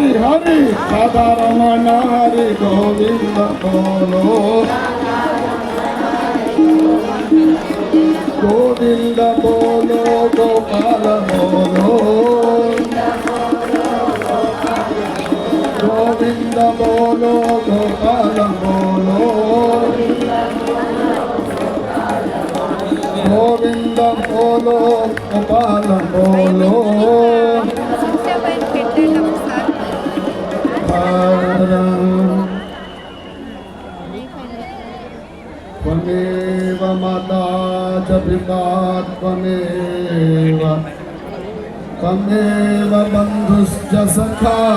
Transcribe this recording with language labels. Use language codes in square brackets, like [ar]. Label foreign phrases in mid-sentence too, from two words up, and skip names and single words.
[hi] हरि राधारमण हरि गोविंद बोलो गोविंद बोलो गोपाल बोलो गोविंद बोलो गोपाल बोलो गोविंद बोलो गोपाल बोलो [sa] त्वमेव माता च पिता त्वमेव त्वमेव बन्धुश्च सखा